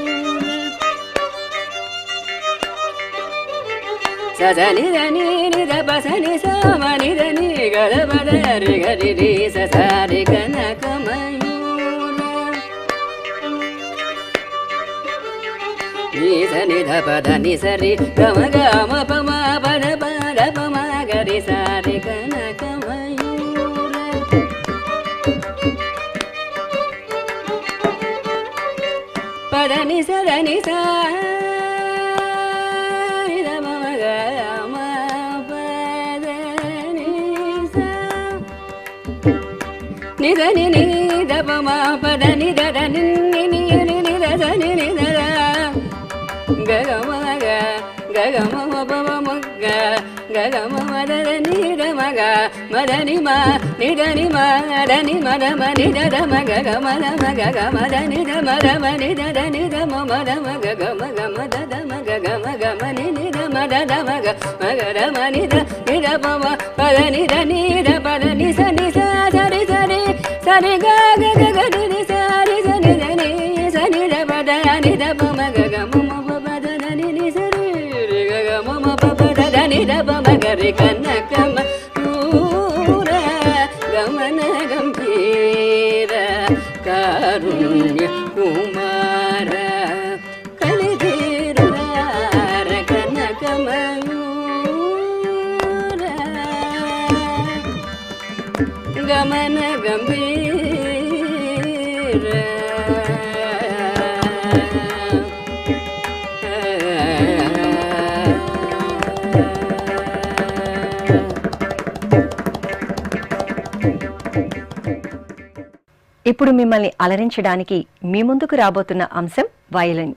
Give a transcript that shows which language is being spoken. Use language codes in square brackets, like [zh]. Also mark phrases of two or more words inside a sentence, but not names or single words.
[sa] சசனி தனி நித பசனி சமனி தனி கத பதரி கரி சசாரி கனகமயூர ni sa ni da pa da ni sa ri ga ma pa ma pa da pa ma ga ri sa ri ga na ka ma yu ra pa da ni sa ni sa ni da pa ma ga ma pa da ni sa ni da ni da pa ma pa da ni da ni ni da sa ni da ga ga ma pa ma ga ga ma da ni da ma ga ma da ni ma da ni ma da ma ni da ma ga ma da ma ga ma da ni da ma ni da ni da ma da ma ga ma da ma ga ma ni da ma da ma ga da ma ni da pa ma pa da ni da pa da ni sa sa ri ga ga ni sa ri sa ni da pa da ni da pa ma ga ma pa da ni sa ri ga ma pa da ni da pa ma ga ri ka na ka ma pura गमन गम्भीर कारुण्य कुमार कलिधीर कन कमयूर गमन गम्भीर [te] ఇప్పుడు మిమ్మల్ని అలరించడానికి మీ ముందుకు రాబోతున్న అంశం వయలిన్.